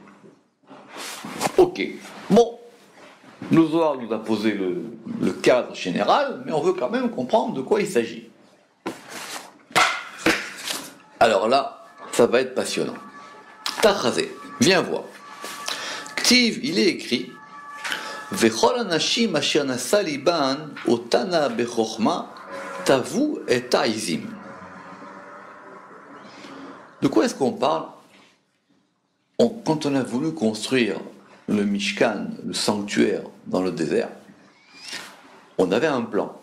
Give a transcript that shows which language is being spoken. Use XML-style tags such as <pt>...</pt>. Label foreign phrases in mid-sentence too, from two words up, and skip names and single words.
<fr>Ok. Bon. Le Zohar nous a posé le cadre général, mais on veut quand même comprendre de quoi il s'agit. Alors là, ça va être passionnant.</fr> <he>Tachazé,</he> <fr>viens voir.</fr> <he>Ktiv,</he> <fr>il est écrit</fr> <he>וכל אנשים אשר נשא לבן אותנה בחכמה טוו את תעזים.</he> <fr>De quoi est-ce qu'on parle? Quand on a voulu construire le Mishkan, le sanctuaire dans le désert, on avait un plan.</fr>